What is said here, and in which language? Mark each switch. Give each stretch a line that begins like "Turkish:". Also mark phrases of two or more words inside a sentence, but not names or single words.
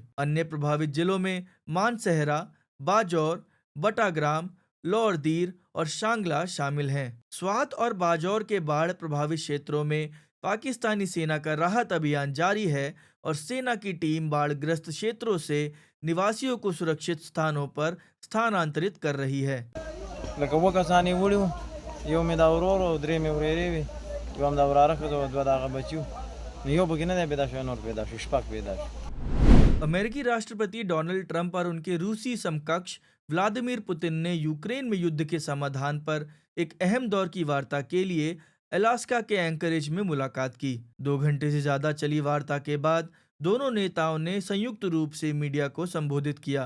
Hindi: अन्य प्रभावित जिलों में मानसहरा, बाजौर, बटाग्राम, लौरदीर और शांगला शामिल हैं। स्वात और बाजौर के बाढ़ प्रभावित क्षेत्रों में पाकिस्तानी सेना का राहत अभियान जारी है और सेना की टीम बाढ़ग्रस्त क्षेत्रों से निवासियों को सुरक्षित स्थानों पर स्थानांतरित कर रही है।
Pashto: لکه وکسانې وړي وو، یو مې دا ورور او درې مې ورېرې وې، یو هم دا وراره ښځه وه، دوه د هغه بچي وو. نو یو پکې نه دی پیدا شوی، نور پیدا شو، شپږ پیدا شو.
Hindi: अमेरिकी राष्ट्रपति डोनाल्ड ट्रंप और उनके रूसी समकक्ष व्लादिमीर पुतिन ने यूक्रेन में युद्ध के समाधान पर एक अहम दौर की वार्ता के लिए अलास्का के एंकरेज में मुलाकात की। 2 घंटे से ज्यादा चली वार्ता के बाद दोनों नेताओं ने संयुक्त रूप से मीडिया को संबोधित किया।